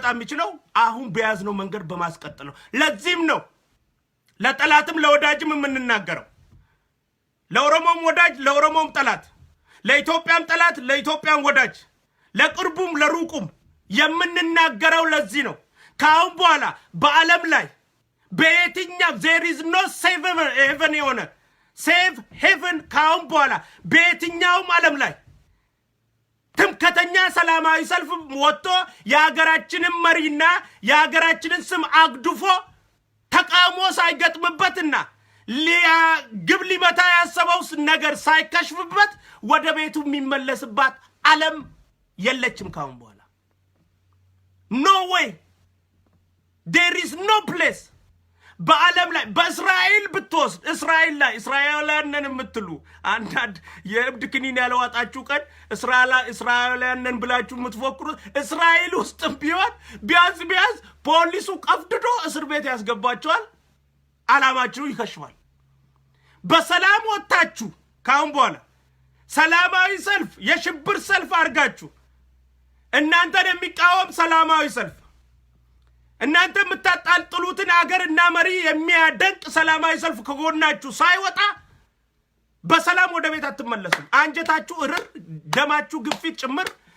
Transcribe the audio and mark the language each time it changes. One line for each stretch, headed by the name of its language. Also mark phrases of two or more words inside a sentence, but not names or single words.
Amharic: የሚችለው አሁን በያዝነው መንገድ በማስቀጠል ነው። ለዚህም ነው ለጠላትም ለወዳጅም የምንናገረው። ለኦሮሞም ወዳጅ ለኦሮሞም ጠላት፣ ለኢትዮጵያም ጠላት ለኢትዮጵያም ወዳጅ፣ ለቅርቡም ለሩቁም የምንናገረው ለዚህ ነው። ካሁን በኋላ በዓለም ላይ በየትኛው
English: there is no safe haven
Amharic: የሆነ ሴፍ ሄቨን ካሁን በኋላ በየትኛውም ዓለም ላይ ትምከተኛ ሰላማዊ ሰልፍ ወጥቶ የሀገራችንን መሪና የሀገራችንን ስም አግድፎ ተቃውሞ ሳይገጥምበትና ግብ ሊመታ ያሰበው ነገር ሳይከሽፍበት ወደ ቤቱ የሚመለስባት ዓለም የለችም ካሁን በኋላ።
English: no way, there is no place
Amharic: በዓለም ላይ በእስራኤል ብትወስድ እስራኤል ላይ እስራኤላውያንን የምትሉ አንዳንድ የእብድ ክኒን ያለዋጣችሁ ቀን እስራኤላውያንን ብላችሁ የምትፎክሩ እስራኤል ውስጥም ቢሆን ቢያንስ ፖሊሱ ቀፍድዶ እስር ቤት ያስገባቸዋል። ዓላማችሁ ይከሽፋል። በሰላም ወጣችሁ ካሁን በኋላ ሰላማዊ ሰልፍ የሽብር ሰልፍ አድርጋችሁ እናንተን የሚቃወም ሰላማዊ ሰልፍ እናንተ የምታጣጥሉትን አገር እና መሪ የሚያደንቅ ሰላማዊ ሰልፍ ከጎናችሁ ሳይወጣ በሰላም ወደ ቤት አትመለሱም። አንጀታችሁ እርር፣ ደማችሁ ግፊት ጭምር